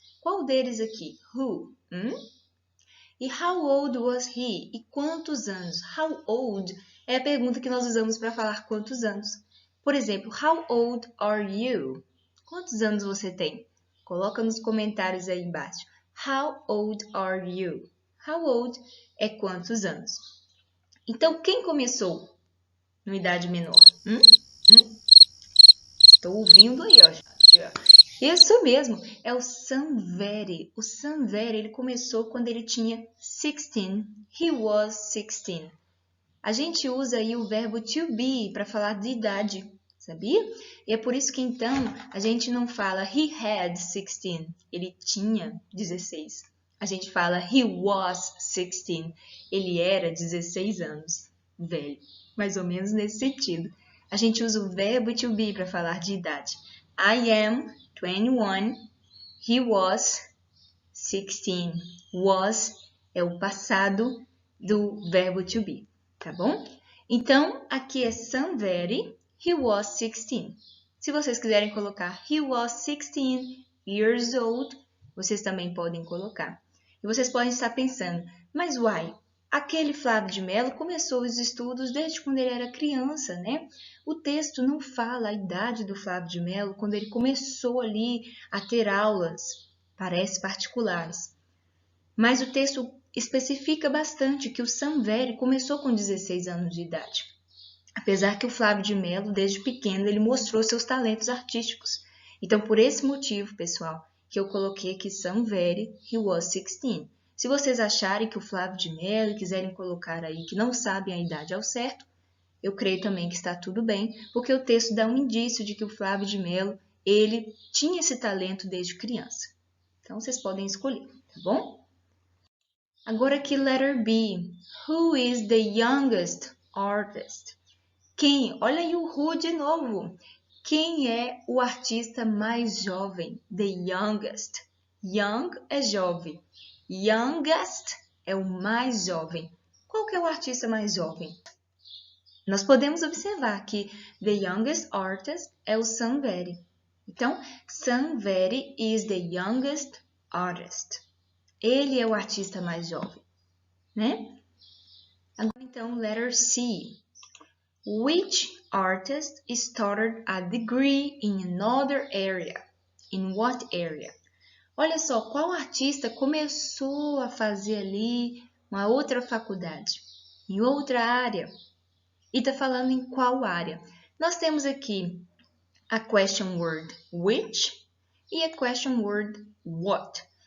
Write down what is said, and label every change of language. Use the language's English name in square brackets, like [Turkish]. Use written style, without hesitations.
[Portuguese] Qual deles aqui? [English] Who? E how old was he? [Portuguese] E quantos anos? How old é a pergunta que nós usamos para falar quantos anos. Por exemplo, [English] how old are you? [Portuguese] Quantos anos você tem? Coloca nos comentários aí embaixo. [English] How old are you? How old [Portuguese] é quantos anos? Então, quem começou numa idade menor? Estou ouvindo aí, ó. Isso mesmo, é o Sanveri. O Sanveri, ele começou quando ele tinha 16. [English] He was 16. [Portuguese] a gente usa aí o verbo to be para falar de idade, sabia? E é por isso que então a gente não fala [English] he had 16, [Portuguese] ele tinha 16. A gente fala [English] he was 16, [Portuguese] ele era 16 anos, velho. Mais ou menos nesse sentido. A gente usa o verbo to be para falar de idade. [English] I am 21, he was 16. [Portuguese] Was é o passado do verbo to be, tá bom? Então, aqui é somebody, [English] he was 16. [Portuguese] Se vocês quiserem colocar [English] he was 16 years old, [Portuguese] vocês também podem colocar. E vocês podem estar pensando, mas why? Aquele Flávio de Mello começou os estudos desde quando ele era criança, né? O texto não fala a idade do Flávio de Mello quando ele começou ali a ter aulas, parece particulares. Mas o texto especifica bastante que o Samveri começou com 16 anos de idade. Apesar que o Flávio de Mello, desde pequeno, ele mostrou seus talentos artísticos. Então, por esse motivo, pessoal, que eu coloquei aqui Samveri, he was 16. Se vocês acharem que o Flávio de Mello e quiserem colocar aí que não sabem a idade ao certo, eu creio também que está tudo bem, porque o texto dá um indício de que o Flávio de Mello, ele tinha esse talento desde criança. Então, vocês podem escolher, tá bom? Agora aqui, letter B. [English] Who is the youngest artist? [Portuguese] Quem? Olha aí o who de novo. Quem é o artista mais jovem? [English] The youngest. [Portuguese] Young é jovem. Youngest é o mais jovem. Qual que é o artista mais jovem? Nós podemos observar que [English] the youngest artist [Portuguese] é o Samveri. [English] Então, Samveri is the youngest artist. [Portuguese] Ele é o artista mais jovem, né? Agora, então, letter C. [English] Which artist started a degree in another area? In what area? [Portuguese] Olha só, qual artista começou a fazer ali uma outra faculdade? Em outra área. E está falando em qual área? Nós temos aqui a question word which e a question word what.